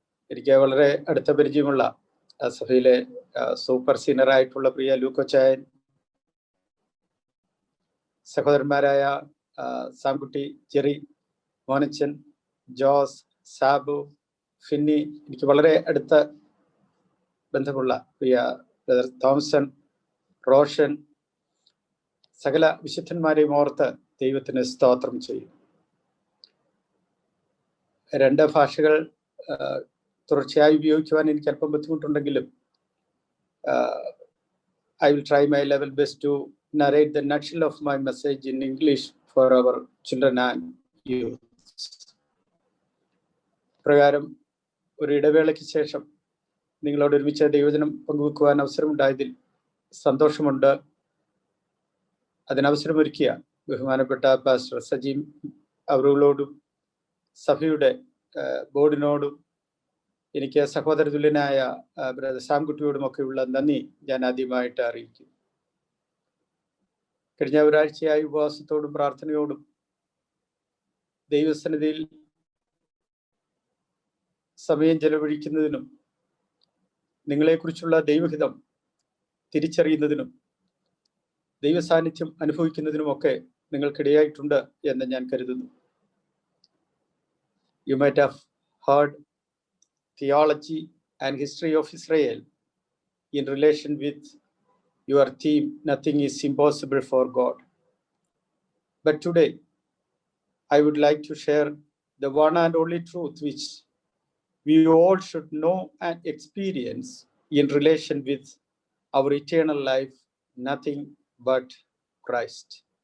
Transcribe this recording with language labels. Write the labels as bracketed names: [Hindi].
[Malayalam] എനിക്ക് വളരെ അടുത്ത പരിചയമുള്ള സഭയിലെ സൂപ്പർ സീനിയറായിട്ടുള്ള പ്രിയ ലൂക്കോച്ചായൻ, സഹോദരന്മാരായ സാംകുട്ടി, ജെറി, മോനച്ചൻ, ജോസ്, സാബു, ഫിന്നി, എനിക്ക് വളരെ അടുത്ത ബന്ധമുള്ള പ്രിയ ബ്രദർ തോമസൺ, റോഷൻ, സകല വിശുദ്ധന്മാരെയും ഓർത്ത് ദൈവത്തിന് സ്തോത്രം ചെയ്യും. രണ്ട് ഭാഷകൾ തുടർച്ചയായി ഉപയോഗിക്കുവാൻ എനിക്ക് അല്പം ബുദ്ധിമുട്ടുണ്ടെങ്കിലും [English] I will try my level best to narrate the nutshell of my message in English for our children and youth. [Malayalam] പ്രകാരം ഒരു ഇടവേളയ്ക്ക് ശേഷം നിങ്ങളോട് ഒരുമിച്ച് ദൈവവചനം പങ്കുവെക്കുവാൻ അവസരമുണ്ടായതിൽ സന്തോഷമുണ്ട്. അതിനവസരമൊരുക്കിയ ബഹുമാനപ്പെട്ട പാസ്റ്റർ സജീം അവറുകളോടും സഭയുടെ ബോർഡിനോടും എനിക്ക് സഹോദര തുല്യനായ ബ്രദർ സാംകുട്ടിയോടും ഒക്കെയുള്ള നന്ദി ഞാൻ ആദ്യമായിട്ട് അറിയിക്കും. കഴിഞ്ഞ ഒരാഴ്ചയായി ഉപവാസത്തോടും പ്രാർത്ഥനയോടും ദൈവസന്നിധിയിൽ സമയം ചെലവഴിക്കുന്നതിനും നിങ്ങളെക്കുറിച്ചുള്ള ദൈവഹിതം തിരിച്ചറിയുന്നതിനും ദൈവസാന്നിധ്യം അനുഭവിക്കുന്നതിനുമൊക്കെ നിങ്ങൾക്കിടയായിട്ടുണ്ട് എന്ന് ഞാൻ കരുതുന്നു. [English] You might have heard theology and history of Israel in relation with your theme, nothing is impossible for God. But today, I would like to share the one and only truth which we all should know and experience in relation with our eternal life, nothing but Christ.